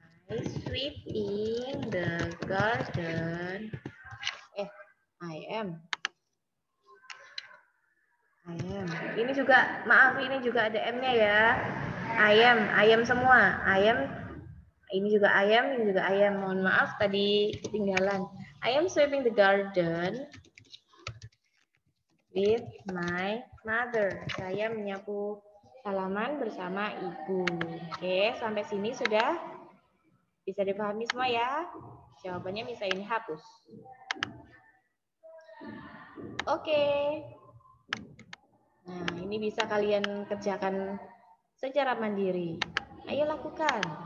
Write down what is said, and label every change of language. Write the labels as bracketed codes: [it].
[en] Sweeping the garden. I am. [id] Ini juga, maaf, ini juga ada M-nya ya. Ayam semua. Ini juga ayam, ini juga ayam. Mohon maaf tadi ketinggalan. [en] I am sweeping the garden with my mother. [id] Saya menyapu halaman bersama ibu. Oke, sampai sini sudah bisa dipahami semua ya? Jawabannya bisa ini hapus. Oke. Nah, ini bisa kalian kerjakan secara mandiri. Ayo lakukan.